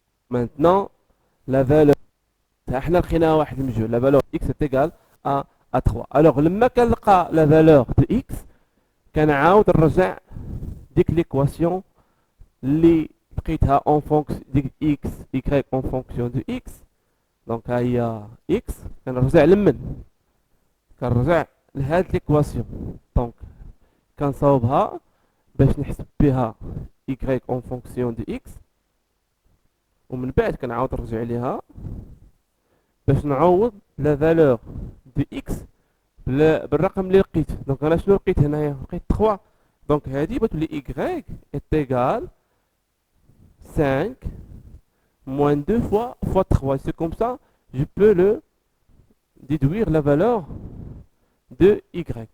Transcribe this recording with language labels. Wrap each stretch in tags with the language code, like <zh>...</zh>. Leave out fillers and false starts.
<fr>Maintenant, la valeur,</fr> <ar>احنا لقينا واحد المجهول,</ar> <fr>la valeur x est égale à 3. Alors,</fr> <ar>لما كنلقى</ar> <fr>la valeur de x,</fr> <ar>كنعاود نرجع ديك</ar> <fr>l'équation</fr> <ar>اللي لقيتها</ar> <fr>en fonction de x, y en fonction de x.</fr> <ar>Donc, ها هي x, كنرجع لمن؟ كنرجع لهاد l'équation.</ar> <fr>Donc,</fr> <ar>كنصاوبها باش نحسب بها</ar> <fr>y en fonction de x.</fr> <ar>ومن بعد كنعاود نرجع ليها باش نعوض لا فالور دي اكس بالرقم اللي لقيت. دونك انا شنو لقيت هنايا؟ لقيت 3.</ar> <fr>دونك</fr> <ar>هادي بتولي</ar> <fr>y est égal 5 moins 2 fois 3. C'est comme ça je peux le déduire la valeur de y.</fr>